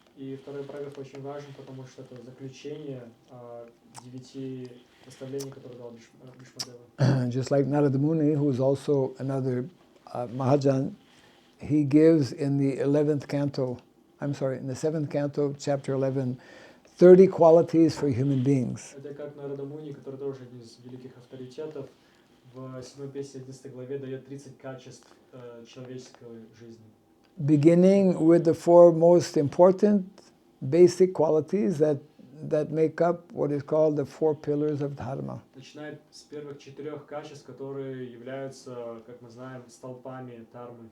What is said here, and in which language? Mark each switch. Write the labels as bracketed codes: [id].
[ru] И второй параграф очень важен, потому что это заключение 9 наставлений, которые дал Бхишма. [en] Just like Narada Muni, who is also another Mahajan, he gives in the 11th canto, in the 7th canto, chapter 11, 30 qualities for human beings. [ru] Это как Нарада Муни, который тоже один из великих авторитетов, в 7 песне 11 главе дает 30 качеств человеческой жизни. [en] Beginning with the 4 most important basic qualities that make up what is called the 4 pillars of Dharma. [ru] Начинает с первых 4 качеств, которые являются, как мы знаем, столпами Дхармы.